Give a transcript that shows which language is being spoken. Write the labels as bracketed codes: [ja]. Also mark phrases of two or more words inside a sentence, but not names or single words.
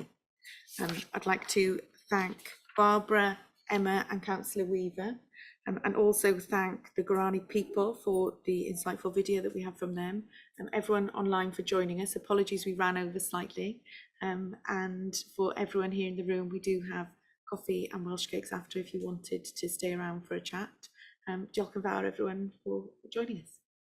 [en] I'd like to thank Barbara, Emma and Councillor Weaver, and also thank the Guarani people for the insightful video that we have from them, and everyone online for joining us. Apologies, we ran over slightly. And for everyone here in the room, we do have coffee and Welsh cakes after if you wanted to stay around for a chat. [cy] Diolch yn fawr [en] everyone for joining us.